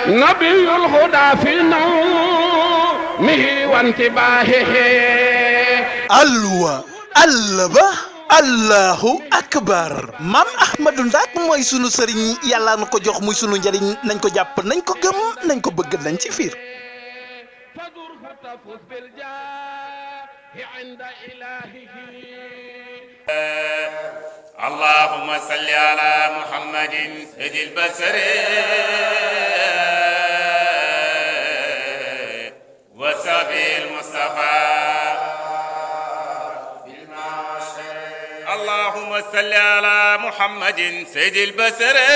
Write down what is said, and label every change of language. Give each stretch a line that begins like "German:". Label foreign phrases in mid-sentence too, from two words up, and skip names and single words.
Arabic: نبي الهدى في نومه وانتباهه
Wolof: alwa allaba
Arabic: الله أكبر
Wolof: maam ahmadou Ndak mooy sunu sëriñ yàlla na ko jox muy sunu njëriñ nañ ko jàpp nañ ko gëm nañ ko bëgg nañ ci fiir
Arabic: فدر فتفوز بالجاه عند إلهه اللهم صل على محمد سيد البشر وصحبه المصطفى اللهم صل على محمد سيد البشر